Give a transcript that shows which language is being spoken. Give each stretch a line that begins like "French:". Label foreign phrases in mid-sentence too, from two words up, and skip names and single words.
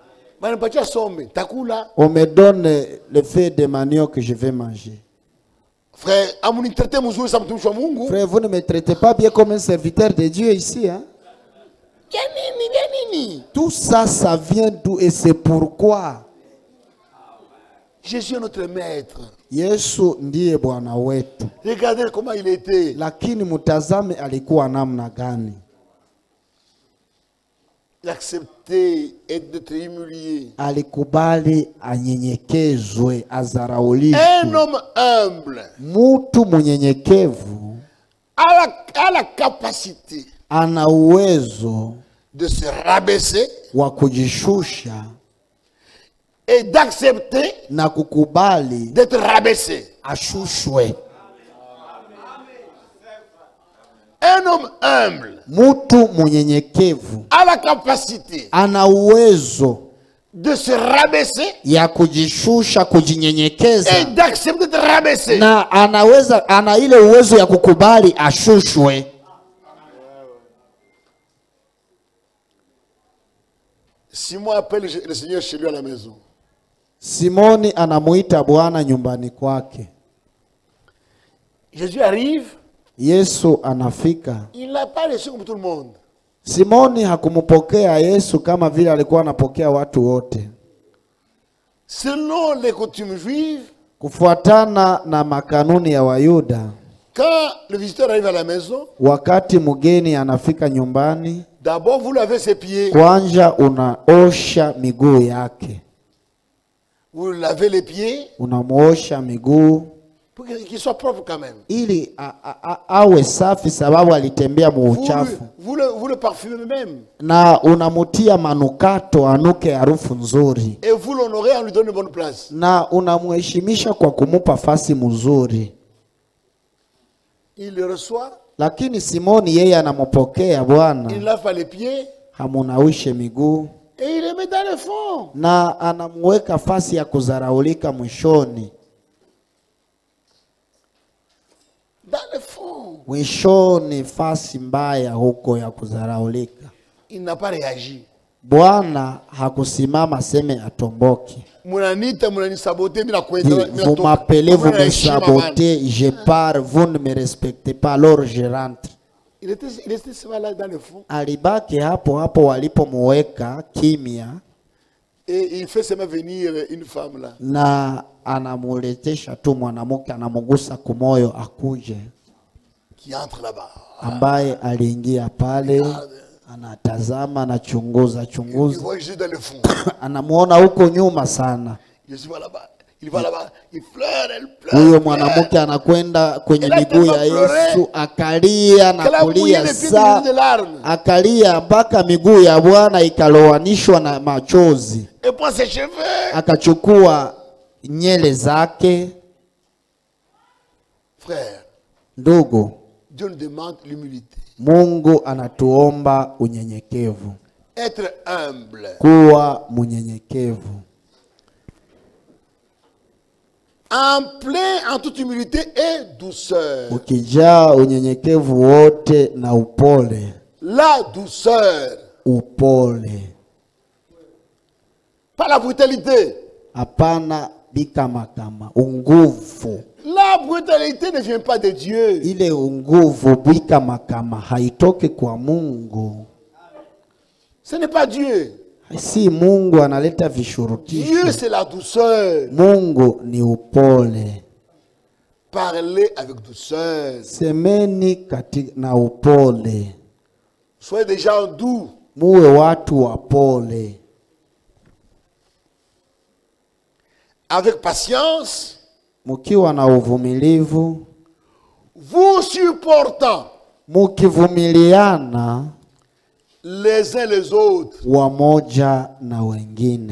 French: On me donne le fait de manioc que je vais manger. Frère, frère, vous ne me traitez pas bien comme un serviteur de Dieu ici. Hein? Tout ça, ça vient d'où et c'est pourquoi Jésus est notre maître.
Swahili: Yesu ndiye Bwana wetu.
French: Regardez comment il était.
Swahili: Lakini mutazame alikuwa namna gani.
French: Il acceptait d'être humilié.
Swahili: Alikubali anyenyekezwe, azaraulishwe.
French: Un homme humble.
Swahili: Mutu munyenyekevu
French: a la capacité
Swahili: ana uwezo
French: de se rabaisser
Swahili: wa kujishusha
French: et d'accepter
Swahili: na kukubali
French: d'être rabaissé.
Swahili: ashushwe.
French: Un homme humble
Swahili: Mtu mnyenyekevu
French: a la capacité
Swahili: ana uwezo
French: de se rabaisser
Swahili: ya kujishusha,
French: et
Swahili: kujinyenyekeza,
French: d'accepter de rabaisser.
Swahili: na ana ile uwezo ya kukubali ashushwe.
French: Simon appelle le Seigneur chez lui à la maison.
Swahili: Simoni anamuita Bwana nyumbani kwake.
French: Jésus arrive,
Swahili: Yesu anafika.
French: il n'a pas reçu comme tout le monde.
Swahili: Simoni hakumpokea Yesu kama vile alikuwa anapokea watu wote.
French: Selon les coutumes juives,
Swahili: Kufuatana na makanuni ya Wayuda,
French: quand le visiteur arrive à la maison,
Swahili: wakati mgeni anafika nyumbani,
French: d'abord vous lavez ses pieds,
Swahili: kwanza unaosha miguu yake.
French: vous lavez les pieds
Swahili: Unamuosha miguu
French: pour qu'il soit propre quand même.
Swahili: ili awe safi, sababu alitembea muuchafu.
French: Vous le parfumez même.
Swahili: Na unamutia manukato anuke harufu nzuri,
French: Et vous l'honorez en lui donnant une bonne place.
Swahili: na unamheshimisha kwa kumupa fasi mzuri.
French: Il le reçoit,
Swahili: Lakini Simoni yeye anampokea Bwana,
French: il lave pas les pieds
Swahili: hamunawishe miguu,
French: et il le met dans le fond.
Swahili: na anamuweka fasi ya kuzaraulika mwishoni.
French: Dans le fond.
Swahili: Mwishoni, fasi mbaya huko ya kuzaraulika.
French: Il n'a pas réagi.
Swahili: Bwana hakusimama seme atomboki. Munanita, munani sabote, mina kwenda.
French: Vous m'appelez, vous me sabotez, je pars, vous ne me respectez pas, alors je rentre. Il était seulement là dans le fond.
Swahili: Alibaki hapo hapo walipomuweka kimya,
French: Et il fait seulement venir une femme là.
Swahili: na anamuletesha tu mwanamke, anamugusa kumoyo akuje,
French: Qui entre là-bas.
Swahili: ambaye aliingia pale, anatazama, anachunguza
French: Il
Swahili: chunguza,
French: voit Jésus dans le fond.
Swahili: anamuona huko nyuma sana.
French: Jésus va là-bas. Il va là-bas. Il pleure, elle pleure.
Swahili: Huyo mwanamke anakwenda kwenye miguu ya Yesu, akalia na kulia saa, akalia mpaka miguu ya Bwana ikalowanishwa na machozi.
French: Et prend ses cheveux.
Swahili: Akachukua nyele zake.
French: Frère,
Swahili: Ndugu,
French: Dieu nous demande l'humilité.
Swahili: Mungu anatuomba unyenyekevu,
French: Être humble.
Swahili: kuwa mnyenyekevu,
French: En plein, en toute humilité et douceur.
Swahili: ukijaa unyenyekevu wote na upole.
French: La douceur.
Swahili: Upole,
French: Pas la brutalité.
Swahili: hapana bikamakama. Unguvu,
French: La brutalité ne vient pas de Dieu.
Swahili: ile unguvu bikamakama haitoki kwa Mungu.
French: Ce n'est pas Dieu.
Swahili: Si Mungu analeta
French: Dieu,
Swahili: vishurutisho.
French: c'est la douceur.
Swahili: Mungu ni upole.
French: Parlez avec douceur.
Swahili: Semeni na upole.
French: Soyez des gens doux.
Swahili: Muwe watu wapole.
French: Avec patience.
Swahili: Mukiwa na uvumilivu.
French: Vous supportant.
Swahili: Mukivumiliana
French: Les uns les autres.
Swahili: wamoja na wengine.